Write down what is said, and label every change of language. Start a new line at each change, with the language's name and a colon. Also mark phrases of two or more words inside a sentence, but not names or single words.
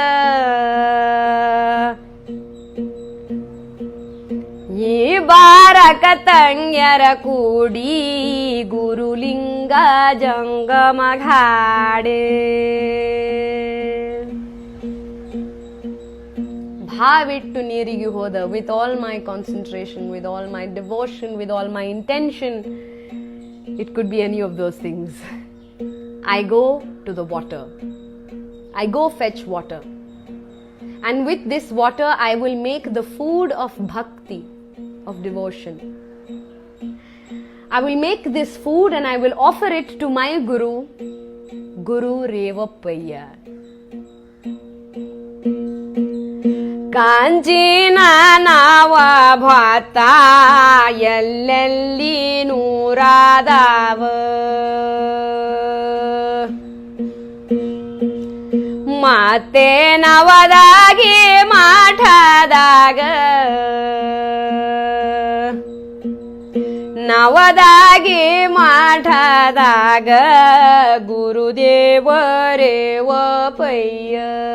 Kannada: ಈ ಬಾರಕ ತಂಗ್ಯರ ಕೂಡಿ ಗುರುಲಿಂಗ ಜಂಗಮ ಘಾಡೆ. ಭಾವಿಟ್ಟು ನೀರಿಗೆ ಹೋದ,
English: with all my concentration, with all my devotion, with all my intention. It could be any of those things. I go to the water. I go fetch water. And with this water I will make the food of bhakti, of devotion. I will make this food and I will offer it to my Guru, Guru Revapaya.
Kannada: ಕಾಂಚಿನ ನಾವ ಭಾತ ಎಲ್ಲೆಲ್ಲಿ ನೂರಾದಾವ. ಮತ್ತೆ ನವದಾಗಿ ಮಾಠದಾಗ ನವದಾಗಿ ಮಾಠದಾಗ ಗುರುದೇವರೇವಪಯ್ಯ.